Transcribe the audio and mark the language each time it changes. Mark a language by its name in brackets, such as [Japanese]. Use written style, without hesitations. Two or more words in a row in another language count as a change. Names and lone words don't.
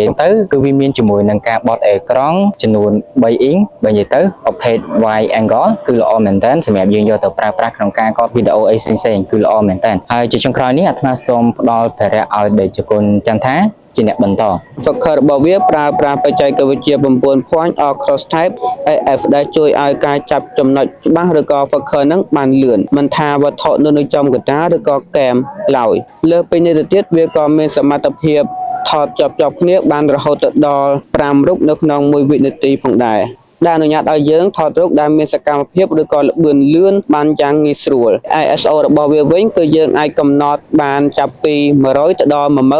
[Khmer] យទៅគឺវាមានជាមួយនឹងការបត់អេក្រង់ចំនួន3អ៊ីងបើនិយាយទៅប្រភេទ [English] wide angle [Khmer] គឺល្អមែនតើសម្រាប់យើងយកទៅប្រើប្រាស់ក្នុងការកត់វីដេអូអីផ្សេងៗគឺល្អ មែនតើហើយជាចុងក្រោយនេះអាត្មាសូមផ្ដល់ភារៈឲ្យដេចគុណចន្ទថាជាអ្នកបន្ត Focus របស់វាប្រើប្រាស់បច្ចេកវិទ្យា9 [English] point or cross type AF [Khmer] ដែលជួយឲ្យការចាប់ចំណុចច្បាស់ឬក៏ Focus ហ្នឹងបានលឿនមិនថាវត្ថុនៅចំកណ្ដាលឬក៏កែមឡើយលើពីនេះទៅទៀតវាក៏មានសមត្ថភាពថតជាប់គ្នាបានរហូតដល់5រូបនៅក្នុង1វិនាទីផងដែរដែលអនុញ្ញាតឲ្យយើងថតរូបដែលមានសកម្មភាពឬក៏ល្បឿនលឿនបានយ៉ាងងាយស្រួល ISO របស់វាវិញគឺយើងអាចកំណត់បានចាប់ពី100ទៅដល់